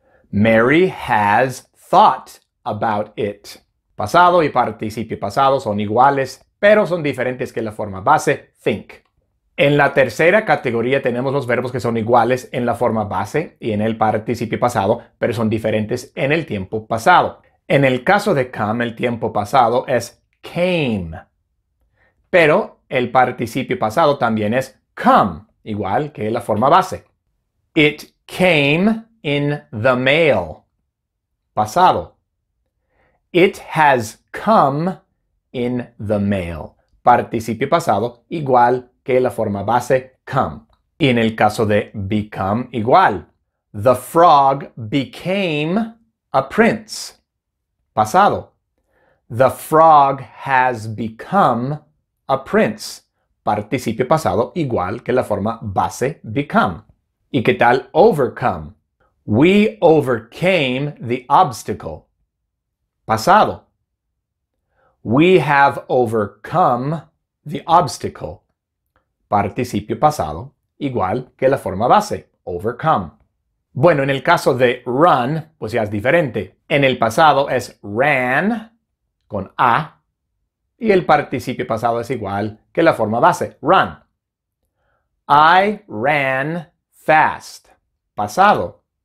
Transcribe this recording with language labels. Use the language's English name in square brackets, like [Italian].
[English] Mary has thought about it. [Spanish] Pasado y participio pasado son iguales, pero son diferentes que la forma base think. En la tercera categoría tenemos los verbos que son iguales en la forma base y en el participio pasado, pero son diferentes en el tiempo pasado. En el caso de come, el tiempo pasado es came, pero el participio pasado también es come, igual que la forma base. [English] It came in the mail. Pasado. It has come in the mail. [Spanish] Participio pasado, igual que la forma base come. Y en el caso de become, igual. [English] The frog became a prince. Pasado. The frog has become a prince. [Spanish] Participio pasado, igual que la forma base become. ¿Y qué tal overcome? [English] We overcame the obstacle. [Spanish] Pasado. [English] We have overcome the obstacle. [Spanish] Participio pasado, igual que la forma base, overcome. Bueno, en el caso de run, pues ya es diferente. En el pasado es ran, con A, y el participio pasado es igual que la forma base, run. [English] I ran fast. Pasado.